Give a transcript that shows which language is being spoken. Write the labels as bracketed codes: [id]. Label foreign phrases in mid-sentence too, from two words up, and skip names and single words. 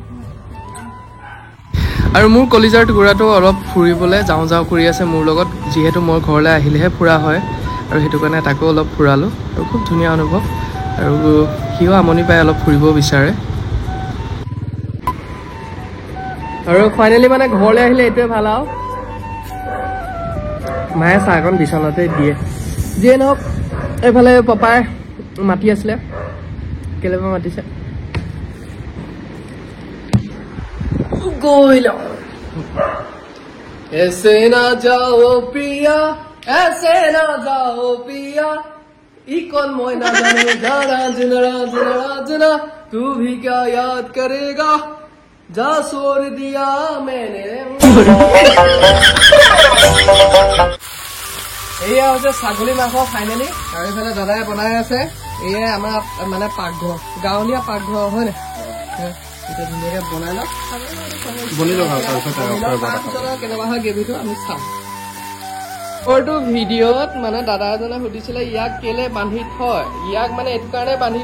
[as] আৰু মোৰ কলিজাৰ টুকুৰাটো অলপ ফুৰিবলৈ যাওঁ যাওঁ কৰি আছে মোৰ লগত যিহেতু মই ঘৰলৈ আহিলেহে ফুৰা হয় আৰু সেইটো কাৰণে তাকো অলপ ফুৰালোঁ আৰু খুব ধুনীয়া অনুভৱ আৰু সিও আমনি পাই অলপ ফুৰিব বিচাৰে আৰু ফাইনেলি মানে ঘৰলৈ আহিলে এইটোৱে ভাল আৰু মায়ে চাহকণ বিচনাতে দিয়ে যিয়ে নহওক এইফালে পাপাই মাতি আছিলে কেলৈ মাতিছে গৈ লওঁ [hi] ऐसे ना जाओ पिया ऐसे ना जाओ पिया इकॉन मोय ना जाने जाना जना तू भी क्या याद करेगा जा छोड़ दिया मैंने [as] এয়া হৈছে ছাগলী মাংস ফাইনেলি আৰু এইফালে দাদাই বনাই আছে এয়া আমাৰ মানে পাকঘৰ গাঁৱলীয়া পাকঘৰ হয় নাই এতিয়া ধুনীয়াকে বনাই লওক কেনেকুৱা হয় গ্ৰেভিটো আমি চাম ওৰটো ভিডিঅ'ত মানে দাদা এজনে সুধিছিলে ইয়াক কেলে বান্ধি থয় ইয়াক মানে এইটো কাৰণে বান্ধি